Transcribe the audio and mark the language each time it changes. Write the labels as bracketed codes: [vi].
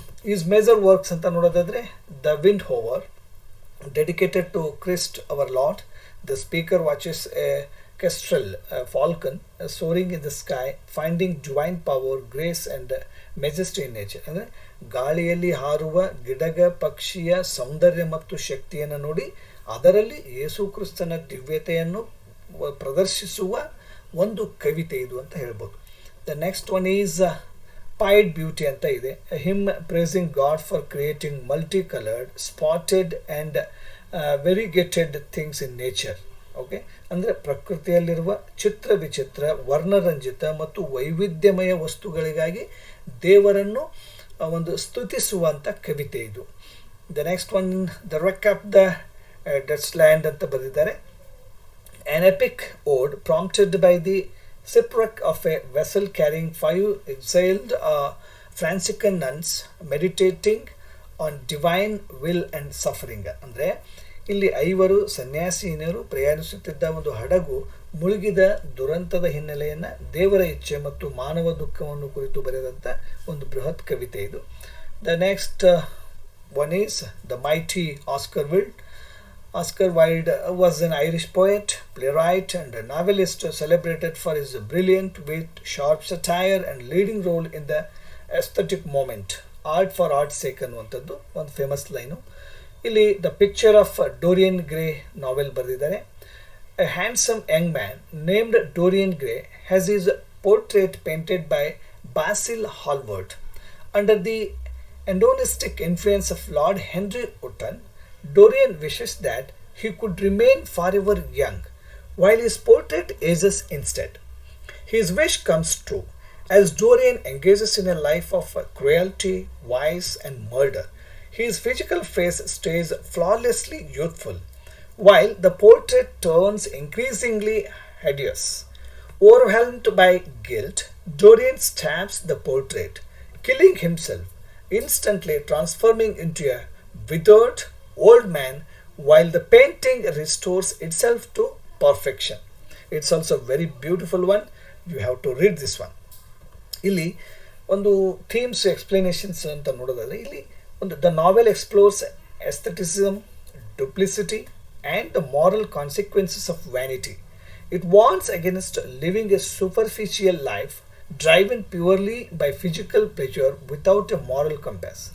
[en] His major works [kn] ಅಂತ ನೋಡೋದಾದ್ರೆ [en] The Wind Hover, dedicated to Christ our Lord. The speaker watches a kestrel, a falcon, soaring in the sky, finding divine power, grace and majesty in nature. [kn] ಅಂದರೆ ಗಾಳಿಯಲ್ಲಿ ಹಾರುವ ಗಿಡಗ ಪಕ್ಷಿಯ ಸೌಂದರ್ಯ ಮತ್ತು ಶಕ್ತಿಯನ್ನು ನೋಡಿ ಅದರಲ್ಲಿ ಯೇಸು ಕ್ರಿಸ್ತನ ದಿವ್ಯತೆಯನ್ನು ಪ್ರದರ್ಶಿಸುವ ಒಂದು ಕವಿತೆ ಇದು ಅಂತ ಹೇಳ್ಬೋದು. [en] the next one is pied beauty [kn] ಅಂತ ಇದೆ, [en] Hymn praising God for creating multi coloured, spotted and variegated things in nature. [kn] Okay, ಅಂದರೆ ಪ್ರಕೃತಿಯಲ್ಲಿರುವ ಚಿತ್ರ ವಿಚಿತ್ರ, ವರ್ಣರಂಜಿತ ಮತ್ತು ವೈವಿಧ್ಯಮಯ ವಸ್ತುಗಳಿಗಾಗಿ ದೇವರನ್ನು ಒಂದು ಸ್ತುತಿಸುವಂಥ ಕವಿತೆ ಇದು. [en] the next one the wreck of the Deutschland [kn] ಅಂತ ಬರೆದಿದ್ದಾರೆ, [en] an epic ode prompted by the shipwreck of a vessel carrying 5 exiled Franciscan nuns meditating on divine will and suffering. [kn] ಅಂದರೆ ಇಲ್ಲಿ 5 ಸನ್ಯಾಸಿನಿಯರು ಪ್ರಯಾಣಿಸುತ್ತಿದ್ದ ಒಂದು ಹಡಗು ಮುಳುಗಿದ ದುರಂತದ ಹಿನ್ನೆಲೆಯನ್ನು ದೇವರ ಇಚ್ಛೆ ಮತ್ತು ಮಾನವ ದುಃಖವನ್ನು ಕುರಿತು ಬರೆದಂಥ ಒಂದು ಬೃಹತ್ ಕವಿತೆ ಇದು. [en] The next one is the mighty Oscar Wilde. Oscar Wilde was an Irish poet, playwright and a novelist celebrated for his brilliant wit, sharp satire and leading role in the aesthetic movement. Art for art's sake [kn] ಅನ್ನುವಂಥದ್ದು ಒಂದು famous line. ಇಲ್ಲಿ the picture of ಡೋರಿಯನ್ grey ನಾವೆಲ್ ಬರೆದಿದ್ದಾರೆ. [en] A handsome young man named Dorian Gray has his portrait painted by Basil Hallward. Under the antagonistic influence of Lord Henry Wotton, Dorian wishes that he could remain forever young, while his portrait ages instead. His wish comes true, as Dorian engages in a life of cruelty, vice, and murder. His physical face stays flawlessly youthful, while the portrait turns increasingly hideous. Overwhelmed by guilt, Dorian stabs the portrait, killing himself, instantly transforming into a withered old man, while the painting restores itself to perfection. It's also a very beautiful one. You have to read this one. [kn] ಇಲ್ಲಿ ಒಂದು [en] Themes explanations ಅಂತ ನೋಡೋದಾದ್ರೆ ಇಲ್ಲಿ ಒಂದು the novel explores aestheticism, duplicity and the moral consequences of vanity. It warns against living a superficial life driven purely by physical pleasure without a moral compass.